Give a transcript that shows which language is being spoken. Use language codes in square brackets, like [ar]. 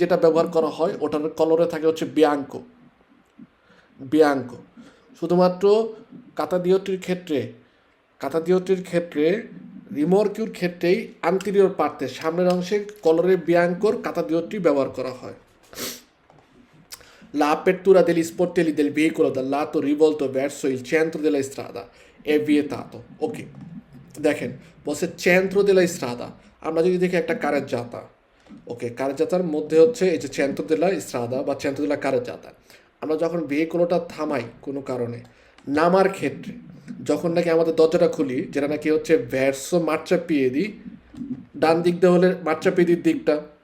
[bn] যেটা ব্যবহার করা হয় ওটার কলরে থাকে হচ্ছে বিয়াঙ্কো, বিয়াঙ্কো। শুধুমাত্র কাতা দিওটির ক্ষেত্রে, কাতা দিওটির ক্ষেত্রে রিমর্কিওর ক্ষেত্রেই আন্তিরিয়র পার্টে সামনের অংশে কলরে বিয়াঙ্কোর কাতা দিওটি ব্যবহার করা হয়। [it] La apertura degli sportelli del veicolo dal lato rivolto verso il centro della strada è vietato. [bn] ওকে, দেখেন বলছে [it] centro della strada, [bn] আমরা যদি দেখি একটা কারের জাতা, ওকে, কারের জাতার মধ্যে হচ্ছে এই যে centro della strada বা [it] centro della carreggiata, [bn] আমরা যখন ভেহিকলটা থামাই কোনো কারণে নামার ক্ষেত্রে, যখন নাকি আমাদের দরজাটা খুলি যেটা নাকি হচ্ছে [it] verso marciapiedi, [bn] ডান দিক দিয়ে হলে মার্চাপিদির দিকটা,